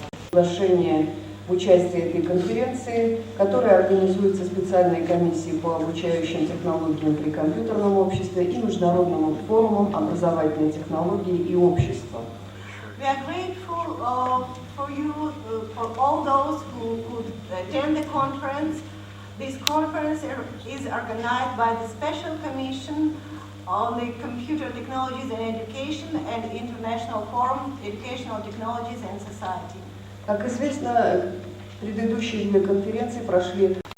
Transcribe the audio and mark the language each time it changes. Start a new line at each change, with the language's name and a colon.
Russian: Приглашение в участие этой конференции, которая организуется специальной комиссией по обучающим технологиям при компьютерном обществе и Международным форумом образовательной технологии и общества.
English: We are grateful for you, for all those who could attend the conference. This conference is organized by the Special Commission on the Computer Technologies and Education and International Forum Educational Technologies and Society.
Russian: Как известно, предыдущие две конференции прошли.